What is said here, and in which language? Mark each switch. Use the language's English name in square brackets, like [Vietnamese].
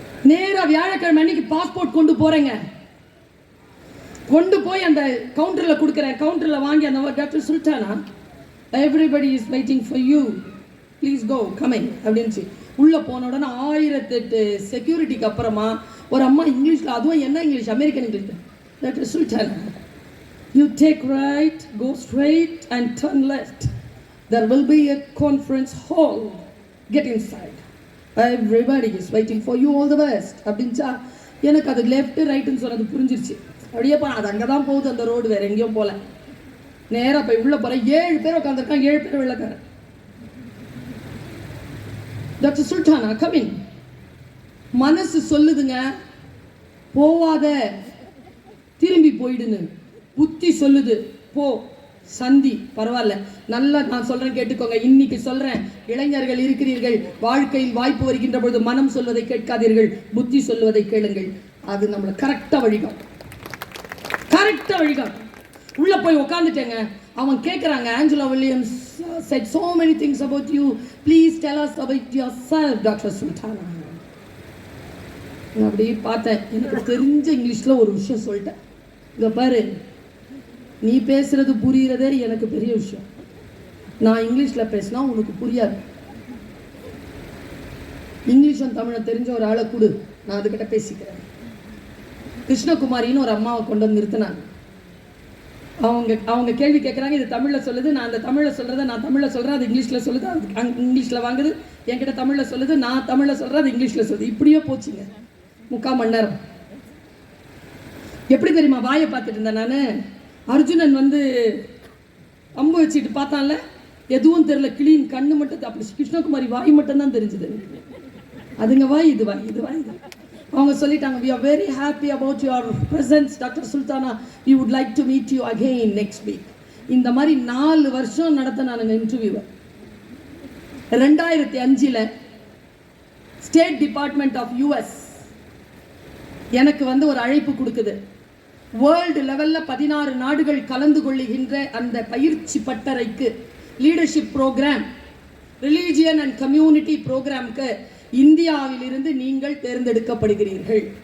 [Tamil] நேரா வியாழக்கிழமை அன்னைக்கு பாஸ்போர்ட் கொண்டு போறேங்க. கொண்டு போய் அந்த கவுண்டரில் கொடுக்குறேன். கவுண்டரில் வாங்கி அந்த [English] doctor Sultana, everybody is waiting for you, please go coming [Tamil] அப்படின்ச்சு. உள்ளே போன உடனே 1008 செக்யூரிட்டிக்கு அப்புறமா ஒரு அம்மா இங்கிலீஷில், அதுவும் என்ன English, American English, [English] Dr. Sultana, you take right, go straight and turn left. There will be a conference hall. Get inside. Everybody is waiting for you. All the best. [Tamil] அப்படின்ச்சா எனக்கு அது லெஃப்ட் ரைட்டுன்னு சொன்னது புரிஞ்சிருச்சு. அப்படியேப்பா அது அங்கே தான் போகுது அந்த ரோடு, வேற எங்கேயும் போல. நேராக போய் உள்ள போகிறேன். 7 பேர் உட்காந்துருக்காங்க, 7 பேர் வெள்ளக்காரன். Doctor Sultana coming. மனசு சொல்லுதுங்க போவாத, திரும்பி போயிடுன்னு. புத்தி சொல்லுது போ, சந்தி, பரவாயில்ல. நல்லா நான் சொல்றேன் கேட்டுக்கோங்க. இன்னைக்கு சொல்றேன், இளைஞர்கள் இருக்கிறீர்கள், வாழ்க்கையில் வாய்ப்பு வருகின்ற பொழுது மனம் சொல்வதை கேட்காதீர்கள், புத்தி சொல்வதை கேளுங்கள். அது நம்மளை கரெக்டா வழிகாட்டும். கரெக்டா வழிகாட்டும். உள்ள போய் உட்காந்துட்டேங்க. அவன் கேட்குறாங்க, [English] Angela Williams said so many things about you. Please tell us about yourself, Dr. [Tamil] Sultana. நான் அப்படி பார்த்தேன். எனக்கு தெரிஞ்ச இங்கிலீஷில் ஒரு விஷயம் சொல்லிட்டேன். இங்கே பாரு, நீ பேசுறது புரிகிறதே எனக்கு பெரிய விஷயம். நான் இங்கிலீஷில் பேசினா உனக்கு புரியாது. இங்கிலீஷும் தமிழை தெரிஞ்ச ஒரு ஆளை கொடு, நான் அதுக்கிட்ட பேசிக்கிறேன். கிருஷ்ணகுமாரின்னு ஒரு அம்மாவை கொண்டு வந்து நிறுத்தினாங்க. அவங்க கேள்வி கேட்குறாங்க, இது தமிழில் சொல்லுது, நான் அந்த தமிழில் சொல்கிறத நான் தமிழில் சொல்கிறேன், அது இங்கிலீஷில் சொல்லுது, அது இங்கிலீஷில் வாங்குது, என்கிட்ட தமிழில் சொல்லுது, நான் தமிழில் சொல்கிறேன், அது இங்கிலீஷில் சொல்லுது. இப்படியே போச்சுங்க 3/4 மணி நேரம். எப்படி தெரியுமா வாயை பார்த்துட்டு இருந்தேன் நான். அர்ஜுனன் வந்து அம்பு வச்சுட்டு பார்த்தான்ல, எதுவும் தெரியல, கிளீன் கண்ணு மட்டும். அப்படி கிருஷ்ணகுமாரி வாய் மட்டும்தான் தெரிஞ்சுது. அதுங்க வாய், இது வாய், இது வாய், இது. அவங்க சொல்லிட்டாங்க, [English] we are very happy about your presence, Dr. Sultana. We would like to meet you again next week. [Tamil] இந்த மாதிரி 4 வருஷம் நடத்த நான் இன்டர்வியூவை. 2005 ஸ்டேட் டிபார்ட்மெண்ட் ஆஃப் US எனக்கு வந்து ஒரு அழைப்பு கொடுக்குது. வேர்ல்டு லெவலில் 16 நாடுகள் கலந்து கொள்ளுகின்ற அந்த பயிற்சி பட்டறைக்கு, leadership program, religion and community ப்ரோக்ராம்க்கு இந்தியாவிலிருந்து நீங்கள் தேர்ந்தெடுக்கப்படுகிறீர்கள்.